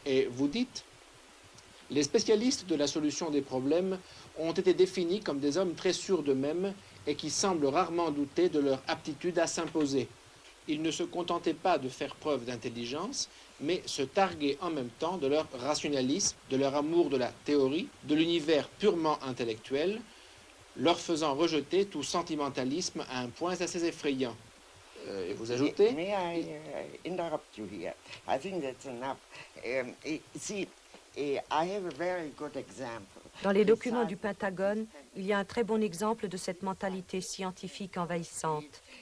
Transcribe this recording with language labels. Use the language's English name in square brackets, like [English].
[French] Et vous dites, les spécialistes de la solution des problèmes ont été définis comme des hommes très sûrs d'eux-mêmes et qui semblent rarement douter de leur aptitude à s'imposer. Ils ne se contentaient pas de faire preuve d'intelligence, mais se targuaient en même temps de leur rationalisme, de leur amour de la théorie, de l'univers purement intellectuel, leur faisant rejeter tout sentimentalisme à un point assez effrayant. Et vous ajoutez... [English] May I interrupt you here? I think that's enough. See, I have a very good example. [French] Dans les documents du Pentagone, il y a un très bon exemple de cette mentalité scientifique envahissante.